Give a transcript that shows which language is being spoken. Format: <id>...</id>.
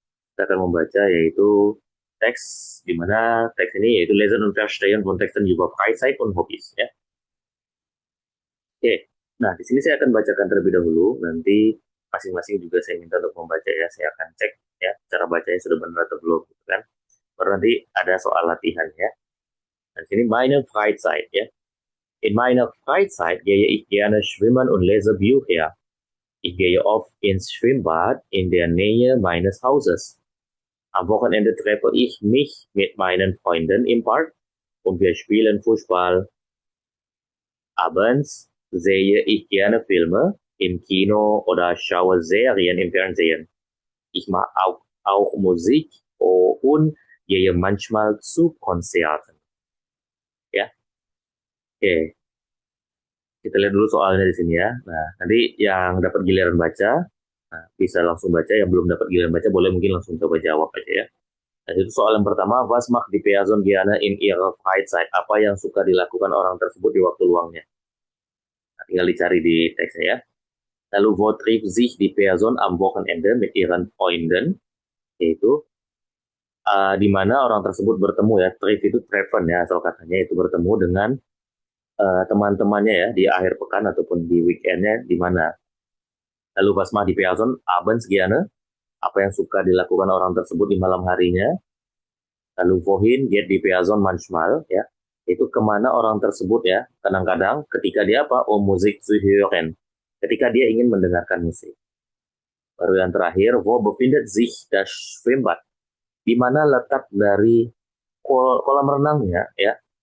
<id>Kita akan membaca yaitu teks, di mana teks ini yaitu</id> <de>Lesen und Verstehen von Texten über Freizeit und Hobbys</de> <id>ya. Oke, nah di sini saya akan bacakan terlebih dahulu, nanti masing-masing juga saya minta untuk membaca ya, saya akan cek ya cara bacanya sudah benar atau belum, gitu kan. Baru nanti ada soal latihan ya. Dan sini</id> <de>meine Freizeit</de> <id>ya.</id> <de>In meiner Freizeit gehe ich gerne schwimmen und lese Bücher. Ich gehe oft ins Schwimmbad in der Nähe meines Hauses. Am Wochenende treffe ich mich mit meinen Freunden im Park und wir spielen Fußball. Abends sehe ich gerne Filme im Kino oder schaue Serien im Fernsehen. Ich mag auch Musik und gehe manchmal zu Konzerten.</de> <id>Ya, oke. Kita lihat dulu soalnya di sini ya. Nah, nanti yang dapat giliran baca, nah, bisa langsung baca. Yang belum dapat giliran baca, boleh mungkin langsung coba jawab aja ya. Nah, itu soal yang pertama,</id> <de>was macht die Person gerne in ihrer Freizeit?</de> <id>Apa yang suka dilakukan orang tersebut di waktu luangnya? Nah, tinggal dicari di teksnya ya.</id> <de>Lalu, wo trifft sich die Person am Wochenende mit ihren Freunden?</de> <id>Yaitu, di mana orang tersebut bertemu ya. Trip itu treffen ya, asal katanya itu bertemu dengan teman-temannya ya di akhir pekan ataupun di weekendnya di mana. Lalu</id> <de>was macht die Person abends gerne?</de> <id>Apa yang suka dilakukan orang tersebut di malam harinya?</id> <de>Lalu wohin geht die Person manchmal ya?</de> <id>Itu kemana orang tersebut ya? Kadang-kadang ketika dia apa?</id> <de>Musik zu hören.</de> <id>Ketika dia ingin mendengarkan musik. Baru yang terakhir,</id> <de>wo befindet sich das Schwimmbad?</de> <id>Di mana letak dari kolam renangnya ya?</id>